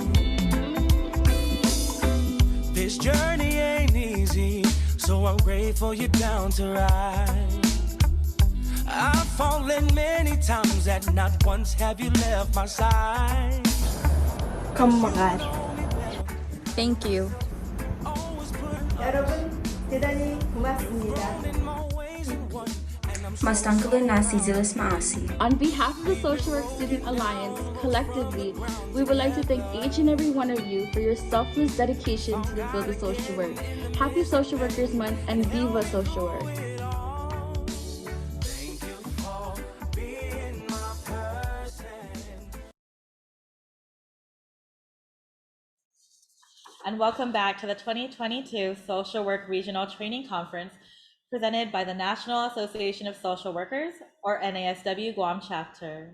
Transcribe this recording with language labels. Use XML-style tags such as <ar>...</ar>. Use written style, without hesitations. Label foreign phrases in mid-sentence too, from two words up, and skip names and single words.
<en>This journey ain't easy, so I'm grateful you're down to ride. I've fallen many times and not once have you left my side. Come on. Thank you.</en> <ko>여러분 대단히 고맙습니다.</ko> <tl>Mas tanggalin na si Zilis Maasi.</tl> <en>On behalf of the Social Work Student Alliance, collectively, we would like to thank each and every one of you for your selfless dedication to the field of social work. Happy Social Workers Month and Viva Social Work! And welcome back to the 2022 Social Work Regional Training Conference presented by the National Association of Social Workers, or NASW Guam chapter.</en>